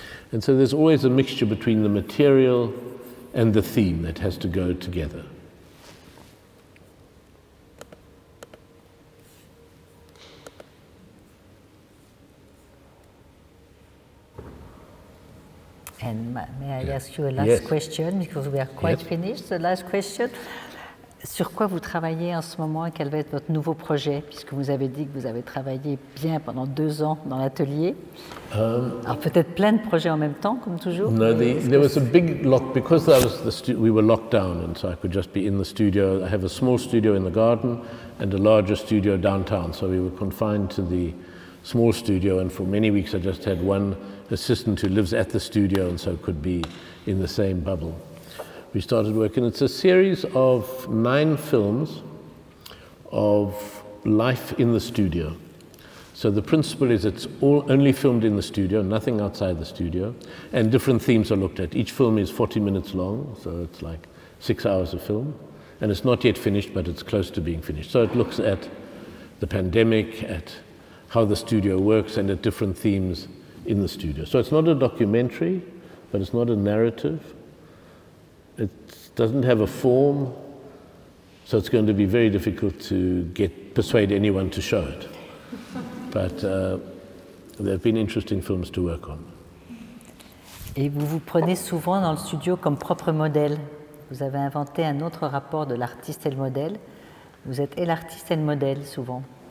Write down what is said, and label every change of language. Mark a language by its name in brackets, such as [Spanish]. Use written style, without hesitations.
[English] And so there's always a mixture between the material and the theme that has to go together. And may I ask you a last question, because we are quite finished. The last question. [French] Sur quoi vous travaillez en ce moment et quel va être votre nouveau projet, puisque vous avez dit que vous avez travaillé bien pendant 2 ans dans l'atelier. Alors peut-être plein de projets en même temps, comme toujours. [English] No, there was a big lock, because we were locked down, and so I could just be in the studio. I have a small studio in the garden and a larger studio downtown, so we were confined to the small studio, and for many weeks I just had one assistant who lives at the studio and so could be in the same bubble. We started working. It's a series of 9 films of life in the studio. So the principle is it's all only filmed in the studio, nothing outside the studio, and different themes are looked at. Each film is 40 minutes long, so it's like 6 hours of film, and it's not yet finished, but it's close to being finished. So it looks at the pandemic, at how the studio works, and at different themes in the studio. So it's not a documentary, but it's not a narrative. It doesn't have a form. So it's going to be very difficult to persuade anyone to show it. But there have been interesting films to work on. [French] Et vous vous prenez souvent dans le studio comme propre modèle. Vous avez inventé un autre rapport de l'artiste et le modèle. Vous êtes et l'artiste et le modèle souvent.